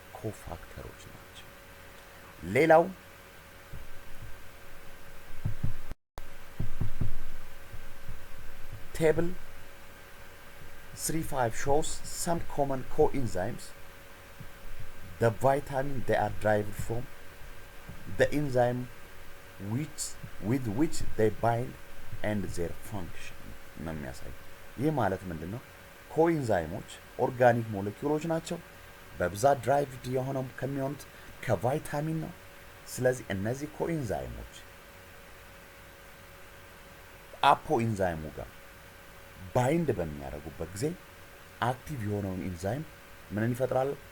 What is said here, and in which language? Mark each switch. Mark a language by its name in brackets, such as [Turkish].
[Amharic] ኮፋክተሮች ናቸው። ሌላው ቴብል 3.5 [English] shows some common coenzymes. The vitamin they are derived from, the enzyme with which they bind and their function [Amharic] ነው የሚያሳይ። ይህ ማለት ምንድነው? ኮኢንዛይሞች ኦርጋኒክ ሞለኪውሎች ናቸው። በብዛት ድራይቭድ የሆነው ከሚሆኑት ከቫይታሚን ነው። ስለዚህ እነዚህ ኮኢንዛይሞች አፖ ኢንዛይሙ ጋር ባይንድ በሚያደርጉበት ጊዜ አክቲቭ የሆነውን ኢንዛይም ምንን ይፈጥራሉ?